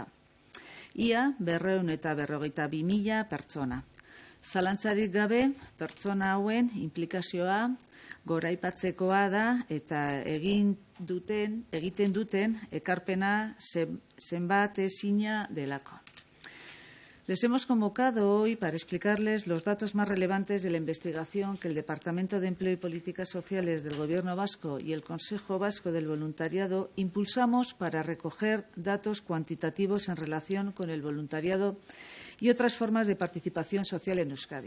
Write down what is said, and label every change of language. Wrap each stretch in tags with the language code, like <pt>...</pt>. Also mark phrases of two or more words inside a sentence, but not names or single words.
<eu>Ia 252.000 pertsona. Zalantzarik gabe, pertsona hauen implikazioa goraipatzekoa da eta egiten duten ekarpena zenbat ezina delako.</eu> <es>Les hemos convocado hoy para explicarles los datos más relevantes de la investigación que el Departamento de Empleo y Políticas Sociales del Gobierno vasco y el Consejo Vasco del Voluntariado impulsamos para recoger datos cuantitativos en relación con el voluntariado y otras formas de participación social en Euskadi.</es>